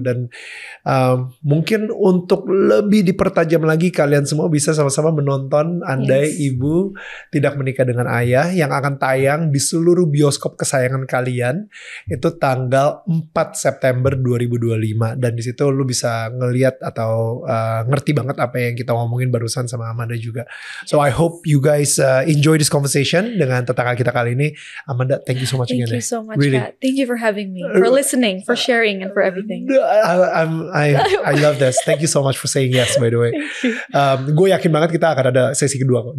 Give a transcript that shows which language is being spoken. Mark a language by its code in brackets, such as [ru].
[id] Dan mungkin untuk lebih dipertajam lagi, kalian semua bisa sama-sama menonton Andai Ibu Tidak Menikah Dengan Ayah yang akan tayang di seluruh bioskop kesayangan kalian itu tanggal 4 September 2025. Dan di situ lu bisa ngeliat atau ngerti banget apa yang kita ngomongin barusan sama Amanda juga. [en] So I hope you guys enjoy this conversation [id] dengan tetangga kita kali ini. [en] Amanda, thank you so much again. Thank you so much, really. Kat. Thank you for having me, for listening, for sharing, and for everything. I love this. Thank you so much for saying yes, by the way. [id] Gue yakin banget kita akan ada sesi kedua kok.